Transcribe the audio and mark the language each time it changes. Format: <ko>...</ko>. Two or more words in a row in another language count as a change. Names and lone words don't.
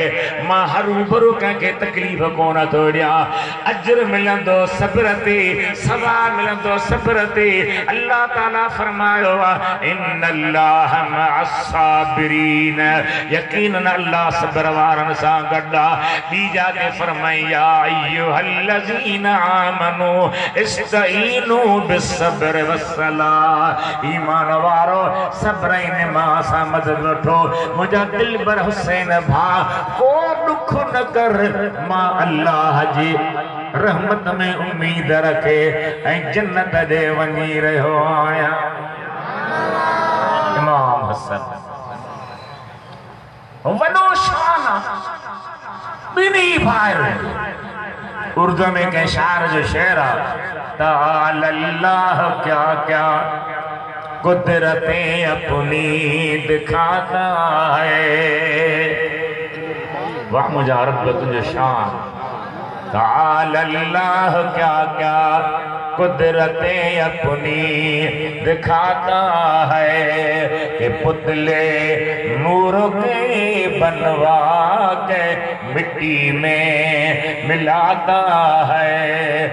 <sd>मां हरूभरू कंहिंखे तकलीफ़ कोन थो ॾियां। अजर मिलंदो सब्र ते, सवाब मिलंदो सब्र ते। अल्लाह ताला फरमायो आहे</sd> <ar>إن الله مع الصابرين,</ar> <sd>यकीनन अल्लाह सब्र वारनि सां गॾु आहे। ॿी जाते फरमाई</sd> <ar>يا أيها الذين آمنوا استعينوا بالصبر والصلاة.</ar> <sd>ईमान वारो सब्र ऐं निमाज़ सां मदद वठो। मुंहिंजा दिल बर हुसैन भा को दुख न कर। मां अल्लाह जी रहमत में उम्मीद रखे ऐं जन्नत ॾे वञी रहियो आहियां। इमाम हसन वॾो शान ॿिन्ही भाइर। उर्दू में कंहिं शार जो शेर आहे</sd> <ur>تعالی اللہ کیا کیا قدرتیں اپنی دکھاتا ہے.</ur> <sd>वाह मुझा रब तुझे शान।</sd> <ur>تعالی اللہ کیا کیا قدرتیں اپنی دکھاتا ہے کہ پتلے نور کے بنوا کے مٹی میں ملاتا ہے.</ur>